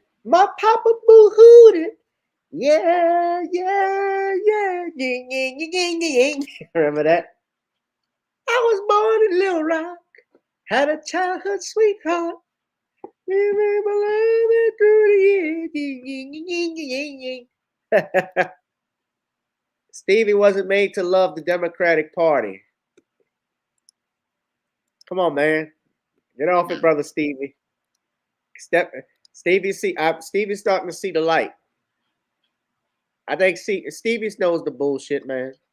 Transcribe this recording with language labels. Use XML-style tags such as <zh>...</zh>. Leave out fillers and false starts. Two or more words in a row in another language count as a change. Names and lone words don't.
<en>My papa boo-hooed it. Yeah, yeah, yeah. Ying, ying, ying, ying, ying. Remember that? I was born in Little Rock. Had a childhood sweetheart. Remember loving through the years. Ying, ying, ying, ying, ying. Stevie wasn't made to love the Democratic Party. Come on, man. Get off it, brother Stevie. Stevie's starting to see the light. I think Stevie knows the bullshit, man.</en>